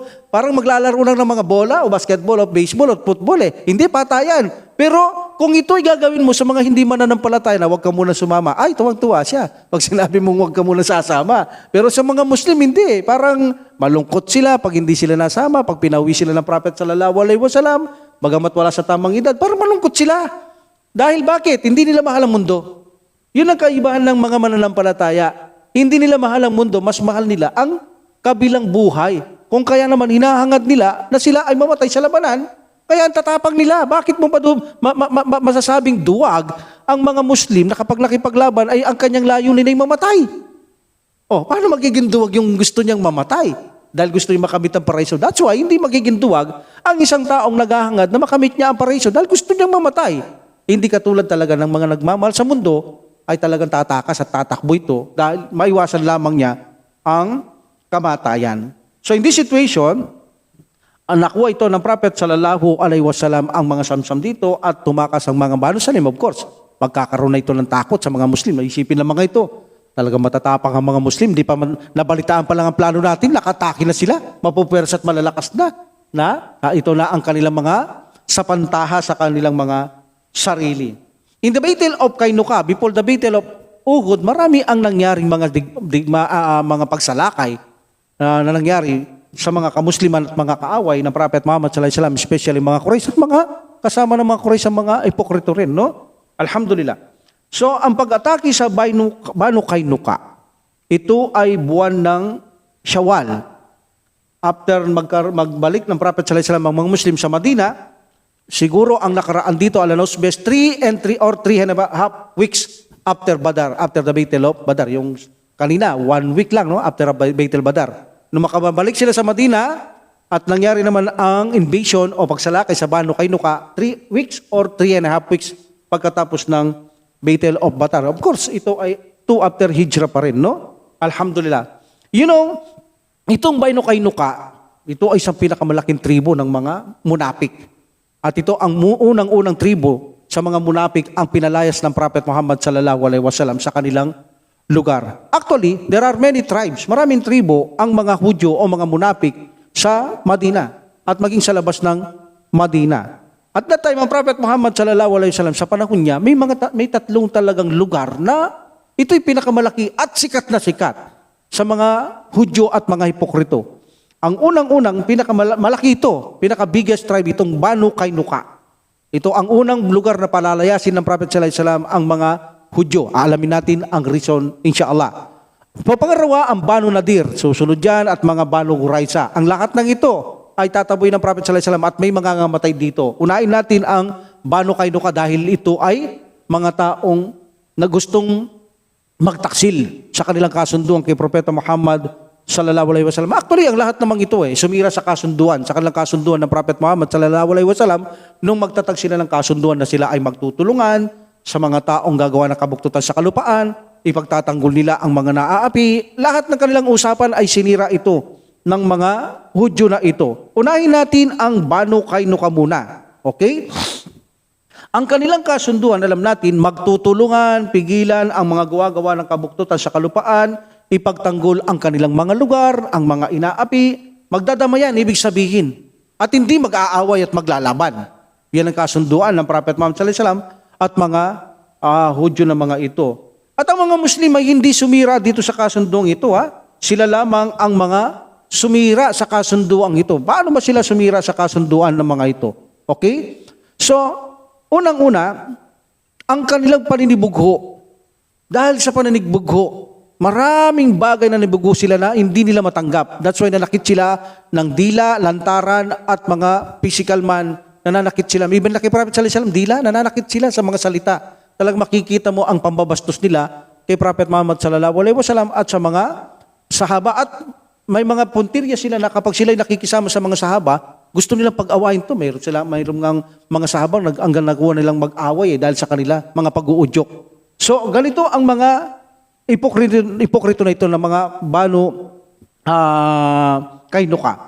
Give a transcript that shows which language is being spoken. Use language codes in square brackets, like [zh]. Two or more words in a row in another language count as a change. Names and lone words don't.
[tl] Parang maglalaro lang ng mga bola o basketball o baseball o football eh. Hindi, patayan. Pero kung ito'y gagawin mo sa mga hindi mananampalataya na huwag ka muna sumama, ay tuwang-tuwa siya. Pag sinabi mong huwag ka muna sasama. Pero sa mga Muslim, hindi. Parang malungkot sila pag hindi sila nasama, pag pinawi sila ng Prophet [ar] صلى الله عليه وسلم, [tl] bagamat wala sa tamang edad, parang malungkot sila. Dahil bakit? Hindi nila mahal ang mundo. Yun ang kaibahan ng mga mananampalataya. Hindi nila mahal ang mundo, mas mahal nila ang kabilang buhay. Kung kaya naman hinahangad nila na sila ay mamatay sa labanan, kaya ang tatapang nila. Bakit mo pa masasabing duwag ang mga Muslim na kapag nakipaglaban ay ang kanyang layunin ay mamatay? Oh, paano magiging duwag yung gusto niyang mamatay? Dahil gusto niya makamit ang paraiso. [en] That's why [tl] hindi magiging duwag ang isang taong naghahangad na makamit niya ang paraiso dahil gusto niyang mamatay. Hindi katulad talaga ng mga nagmamahal sa mundo ay talagang tatakas at tatakbo ito dahil maiwasan lamang niya ang kamatayan. [en] So in this situation, [tl] nakuha ito ng Prophet [ar] صلى الله عليه وسلم [tl] ang mga samsam dito at tumakas ang mga Banu Salim. [en] Of course, [tl] magkakaroon na ito ng takot sa mga Muslim. Naisipin lang mga ito. Talagang matatapang ang mga Muslim. Di pa nabalitaan pa lang ang plano natin, nakatake na sila. Mapupwersa at malalakas na. Ito na ang kanilang mga sapantaha sa kanilang mga sarili. [en] In the Battle of Kainuka, before the Battle of Uhud, [tl] marami ang nangyaring mga pagsalakay na nangyari sa mga kamusliman at mga kaaway ng Prophet Muhammad [ar] صلى الله عليه وسلم, [tl] especially mga Quraysh at mga kasama ng mga Quraysh sa mga hipokrito rin, no? Alhamdulillah. So, ang pag-atake sa Banu Kainuka, ito ay buwan ng Shawwal. After magbalik ng Prophet [ar] صلى الله عليه وسلم [tl] ang mga Muslim sa Madina, siguro ang nakaraan dito, alanos [en] best 3 or 3.5 weeks after Badar, after the Battle of Badar. [tl] Yung kanina, 1 week lang, no? [en] After Battle Badar. [tl] Nung makabalik sila sa Madina at nangyari naman ang invasion o pagsalakay sa Banu Kainuka, [en] 3 weeks or 3.5 weeks [tl] pagkatapos ng Battle of Badar. [en] Of course, [tl] ito ay 2 after Hijrah pa rin, no? Alhamdulillah. [en] You know, [tl] itong Banu Kainuka, ito ay isang pinakamalaking tribo ng mga munapik. At ito ang unang-unang tribo sa mga munapik ang pinalayas ng Prophet Muhammad [ar] صلى الله عليه وسلم [tl] sa kanilang lugar. [en] Actually, there are many tribes, [tl] maraming tribo ang mga Hudyo o mga munapik sa Madina at maging sa labas ng Madina. [en] At that time, [tl] ang Prophet Muhammad [ar] صلى الله عليه وسلم [tl] sa panahon niya, may tatlong talagang lugar na ito'y pinakamalaki at sikat na sikat sa mga Hudyo at mga hipokrito. Ang unang-unang, pinakamalaki ito, pinaka- [en] biggest tribe, [tl] itong Banu Kainuka. Ito ang unang lugar na palalayasin ng Prophet [ar] صلى الله عليه وسلم [tl] ang mga Hudyo. Alamin natin ang reason, inshallah. Pangalawa, ang Banu Nadir. Susunod yan at mga Banu Qurayza. Ang lahat ng ito ay tataboy ng Prophet [ar] صلى الله عليه وسلم [tl] at may mga ngamatay dito. Unahin natin ang Banu Kainuka dahil ito ay mga taong na gustong magtaksil sa kanilang kasunduan kay Propeta Muhammad [ar] صلى الله عليه وسلم. [tl] Actually, ang lahat namang ito sumira sa kasunduan, sa kanilang kasunduan ng Prophet Muhammad [ar] صلى الله عليه وسلم [tl] nung magtatag sila ng kasunduan na sila ay magtutulungan sa mga taong gagawa ng kabuktutan sa kalupaan, ipagtatanggol nila ang mga naaapi. Lahat ng kanilang usapan ay sinira ito ng mga Hudyo na ito. Unahin natin ang Banu Kainuka muna. Okay? Ang kanilang kasunduan, alam natin, magtutulungan, pigilan ang mga gawa-gawa ng kabuktutan sa kalupaan, ipagtanggol ang kanilang mga lugar, ang mga inaapi, magdadamayan, ibig sabihin, at hindi mag-aaway at maglalaban. Yan ang kasunduan ng Prophet Muhammad [ar] صلى الله عليه وسلم [tl] at mga Hudyo na mga ito. At ang mga Muslim ay hindi sumira dito sa kasunduang ito. Sila lamang ang mga sumira sa kasunduang ito. Paano ba sila sumira sa kasunduan ng mga ito? Okay? So, unang-una, ang kanilang paninibugho. Dahil sa paninibugho, maraming bagay na nibugo sila na hindi nila matanggap. [en] That's why [tl] nanakit sila ng dila, lantaran, at mga physical man. Nananakit sila. Even na kay Prophet [ar] صلى الله عليه وسلم, [tl] dila, nananakit sila sa mga salita. Talagang makikita mo ang pambabastos nila kay Prophet Muhammad [ar] صلى الله عليه وسلم [tl] at sa mga sahaba. At may mga puntirya sila na kapag sila nakikisama sa mga sahaba, gusto nilang pag-awayin to. Mayroon ngang mga sahabang hanggang nagawa nilang mag-away dahil sa kanila, mga pag-uudyok. So, ganito ang mga ipokrito na ito ng mga Banu Kainuka.